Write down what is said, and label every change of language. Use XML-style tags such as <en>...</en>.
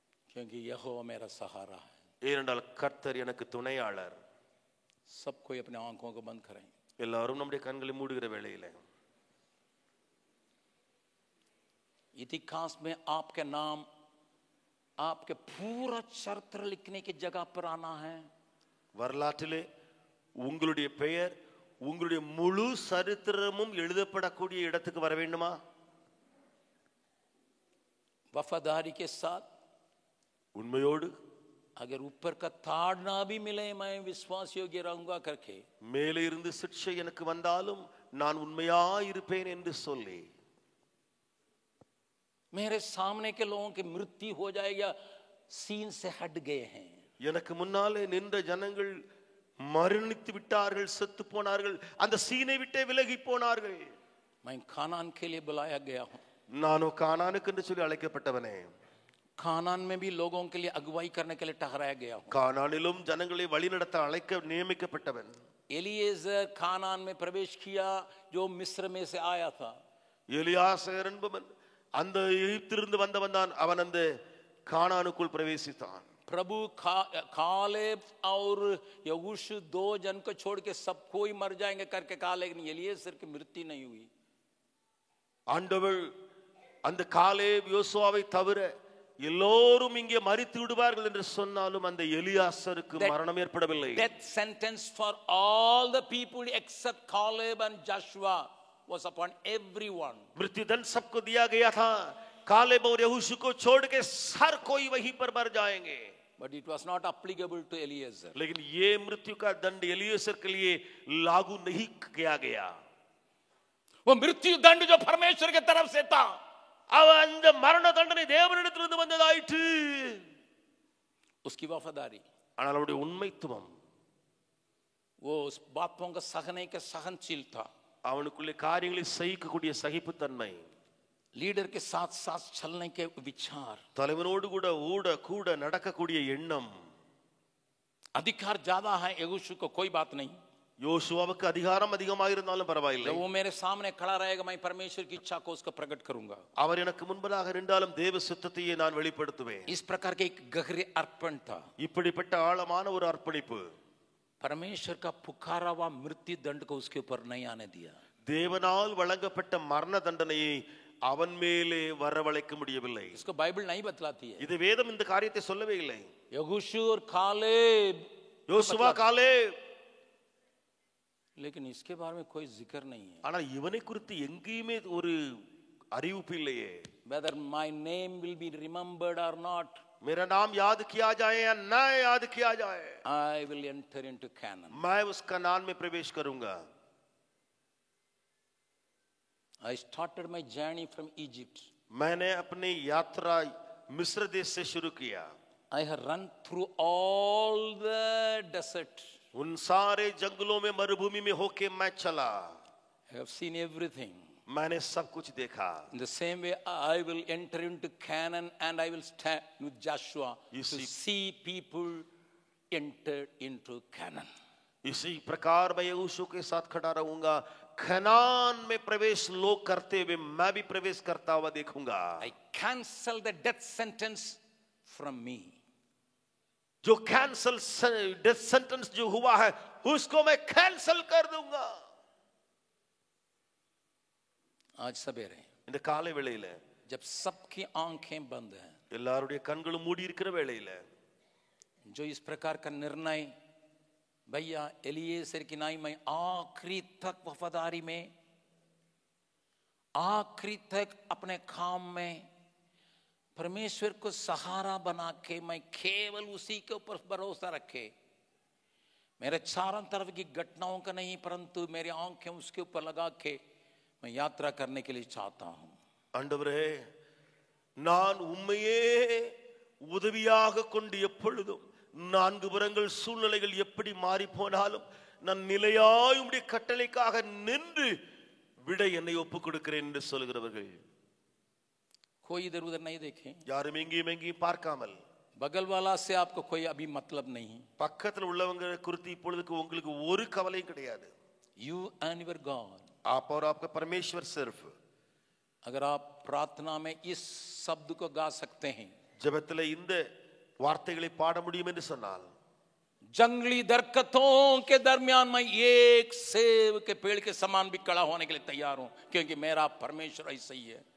<hi>क्योंकि यहोवा मेरा सहारा है।</hi> <ta>ஏனென்றால் கர்த்தர் எனக்கு துணையாளர்।</ta> <hi>सब कोई अपने आंखों को बंद करें।</hi> <ta>எல்லாரும் நம்முடைய கண்களை மூடுகிற வேளையில</ta> <hi>इतिहास में आपके नाम, आपके पूरा चरित्र लिखने की जगह पर आना है।</hi> <ta>வரலாற்றிலே உங்களுடைய பெயர் உங்களுடைய முழு சரித்திரமும் எழுதப்படக்கூடிய இடத்துக்கு வர வேண்டுமா?</ta> <hi>वफादारी के साथ,</hi> <ta>உண்மையோடு</ta> <hi>अगर ऊपर का ताड़ना भी मिले मैं विश्वास योग्य रहूंगा करके,</hi> <ta>மேலே இருந்து சிக்ஷை எனக்கு வந்தாலும் நான் உண்மையா இருப்பேன் என்று சொல்லி,</ta> <hi>मेरे सामने के लोगों की मृत्यु हो जाएगा, सीन से हट गए हैं,</hi> <ta>எனக்கு முன்னாலே நின்ற ஜனங்கள் மரணித்து விட்டார்கள், செத்து போனார்கள், அந்த சீனை விட்டே விலகி போனார்கள்.</ta> <hi>मैं खानान के लिए बुलाया गया हूं,</hi> <ta>நானோ கானானுக்கு என்று சொல்லி அழைக்கப்பட்டவனே.</ta> <hi>खानान में भी लोगों के लिए अगुवाई करने के लिए ठहराया गया हूं.</hi> <ta>கானானிலும் ஜனங்களை வழிநடத்த அழைக்க நியமிக்கப்பட்டவன்.</ta> <hi>एलिएजर खानान में प्रवेश किया जो मिस्र में से आया था.</hi> <ta>எலியாசர் என்பவன் அந்த எகிப்திலிருந்து வந்தவன் தான். அவன் அந்த கானானுக்குள் பிரவேசித்தான்.</ta> <hi>प्रभु कालेब और यहोशू 2 जन को छोड़ के सब कोई मर जाएंगे करके कहा, लेकिन एलिएजर की मृत्यु नहीं हुई.</hi> <ta>ஆண்டவர் அந்த காலேப் யோசுவாவை தவிர எல்லோரும் இங்கே மரித்து விடுவார்கள் என்று சொன்னாலும் அந்த எலியாசருக்கு மரணம் ஏற்படவில்லை.</ta> <en>Death sentence for all the people except Caleb and Joshua was upon everyone.</en> <hi>मृत्यु दंड सबको दिया गया था, कालेब और यहोशू को छोड़ के हर कोई वहीं पर मर जाएंगे.</hi> <en>But it was not applicable to Eliezer.</en> <hi>लेकिन ये मृत्यु का दंड एलिएजर के लिए लागू नहीं किया गया. वो मृत्यु दंड जो परमेश्वर की तरफ से था,</hi> <ta>அந்த மரண தண்டனை தேவனிடத்திலிருந்து வந்ததாயிற்று.</ta> <hi>उसकी वफादारी,</hi> <ta>ஆனால் அவருடைய உண்மைத்துவம்,</ta> <hi>वो उस बातों का सहने के सहनशील था,</hi> <ta>அவனுக்குள்ளே காரியங்களை சகிக்கக்கூடிய சகிப்புத்தன்மை,</ta> <hi>लीडर के साथ साथ चलने के विचार,</hi> <ta>தலைவனோடு கூட கூட நடக்கக்கூடிய எண்ணம்.</ta> <hi>अधिकार ज्यादा है यहोशू को, कोई बात नहीं.</hi> <ta>யோசுவாவுக்கு அதிகாரம் அதிகமாக இருந்தாலும் பரவாயில்லை.</ta> <hi>वो मेरे सामने खड़ा रहेगा, मैं परमेश्वर की इच्छा को उसको प्रकट करूंगा.</hi> <ta>அவர் எனக்கு முன்பதாக நின்றாலும் தேவ சித்தத்தையே நான் வெளிப்படுத்துவேன்.</ta> <hi>इस प्रकार के एक गहरे अर्पण था.</hi> <ta>இப்படிப்பட்ட ஆழமான ஒரு அர்ப்பணிப்பு.</ta> <hi>परमेश्वर का पुकारा हुआ मृत्यु दंड को उसके ऊपर नहीं आने दिया.</hi> <ta>தேவனால் வழங்கப்பட்ட மரண தண்டனையை அவன் மேலே வரவழைக்க முடியவில்லை.</ta> <hi>इसको बाइबल नहीं बतलाती है.</hi> <ta>இது வேதம் இந்த காரியத்தை சொல்லவே இல்லை.</ta> <hi>यहोशू और कालेब,</hi> <ta>யோசுவா காலேப்,</ta> <hi>लेकिन इसके बारे में कोई जिक्र नहीं है.</hi> <ta>ஆனால் இவனை குறித்து எங்கேயுமே ஒரு அறிவிப்பு இல்லையே.</ta> <en>Whether my name will be remembered or not,</en> <hi>मेरा नाम याद किया जाए या ना याद किया जाए,</hi> <en>I will enter into Canaan.</en> <hi>मैं उस कनान में प्रवेश करूंगा.</hi> <en>I started my journey from Egypt.</en> <hi>मैंने अपनी यात्रा मिस्र देश से शुरू किया.</hi> <en>I have run through all the desert.</en> <hi>उन सारे जंगलों में, मरुभूमि में होके मैं चला.</hi> <en>I have seen everything.</en> <hi>मैंने सब कुछ देखा.</hi> <en>In the same way, I will enter into Canaan and I will stand with Joshua to see people enter into Canaan.</en> <hi>इसी प्रकार मैं यहोशू के साथ खड़ा रहूंगा. कनान में प्रवेश लोग करते हुए मैं भी प्रवेश करता हुआ देखूंगा.</hi> <en>I cancel the death sentence from me.</en> <hi>जो</hi> <en>cancel death sentence</en> <hi>जो हुआ है उसको मैं कैंसल कर दूंगा. आज सवेरे</hi> <ta>இந்த காலை வேளையில</ta> <hi>जब सबकी आंखें बंद हैं,</hi> <ta>எல்லாருடைய கண்களும் மூடி இருக்கிற வேளையில</ta> <hi>जो इस प्रकार का निर्णय, भैया एलिएजर की नाई में आखिरी तक वफादारी में, आखिरी तक अपने काम में परमेश्वर को सहारा बना के मैं केवल उसी के ऊपर भरोसा रखे, मेरे चारों तरफ की घटनाओं का नहीं परंतु मेरी आंखें उसके ऊपर लगा के मैं यात्रा करने के लिए चाहता हूं.</hi> <ta>ஆண்டவரே, நான் உம்மையே உதவியாக கொண்டு எப்பொழுதும் நான்கு புறங்கள் சூழ்நிலைகள் எப்படி மாறி போனாலும் நான் நிலையாய் உம்முடைய கட்டளைக்காக நின்று விட என்னை ஒப்புக் கொடுக்கிறேன் என்று சொல்கிறவர்கள்</ta> <hi>कोई इधर उधर नहीं देखे,</hi> <ta>யாரும் எங்கேயும் எங்கேயும் பார்க்காமல்,</ta> <hi>बगल वाला से आपको कोई अभी मतलब नहीं,</hi> <ta>பக்கத்தில் உள்ளவங்க குறித்து இப்பொழுதுக்கு உங்களுக்கு ஒரு கவலையும் கிடையாது.</ta> <en>you and your God.</en> <hi>आप और आपका परमेश्वर सिर्फ. अगर आप प्रार्थना में इस शब्द को गा सकते हैं,</hi> <ta>ஜெபத்தில் இந்த வார்த்தைகளை பாட முடியும் என்று சொன்னால்,</ta> <hi>जंगली दरख्तों के दरमियान में एक सेब के पेड़ के समान भी खड़ा होने के लिए तैयार हूं, क्योंकि मेरा परमेश्वर ऐसा ही है.</hi>